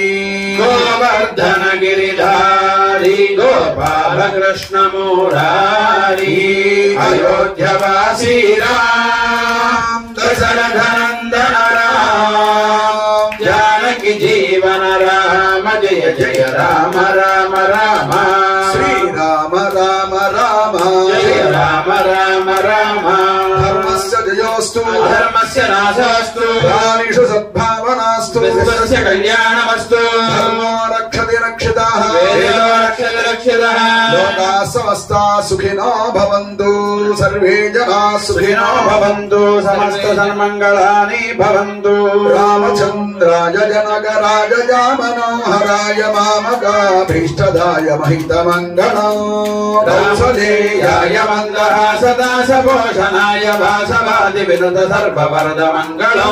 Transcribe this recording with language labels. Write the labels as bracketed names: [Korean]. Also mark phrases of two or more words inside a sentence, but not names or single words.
[Sanskrit] గోవర్ధన గిరిధారీ గోపాలకృష్ణ మురారీ అయోధ్యవాసీ రామ దశరథ నందన రామ జానకి జీవన రామ జయ జయ రామ రామ రామ శ్రీరామ రామ రామ జయ రామ రామ రామ ధర్మస్య జయోస్తు అధర్మస్య నాశోస్తు ప్రాణిషు సద్భావనాస్తు విశ్వస్య కళ్యాణమస్తు ధర్మో రక్షతి రక్షితాః వేదో రక్షతి రక్షితః లోకాః సమస్తాః సుఖినో భవంతు సర్వే జనాః సుఖినో సుఖినో భవంతు సమస్త సన్మంగళాని భవంతు రామచంద్రాయ జనకరాజయ మనోహరాయ మామకాభీష్టదాయ మహితమంగళం కౌసలేయాయ మందహాసదాసపోషణాయ వాసవాది వినుత సర్వవరద మంగళం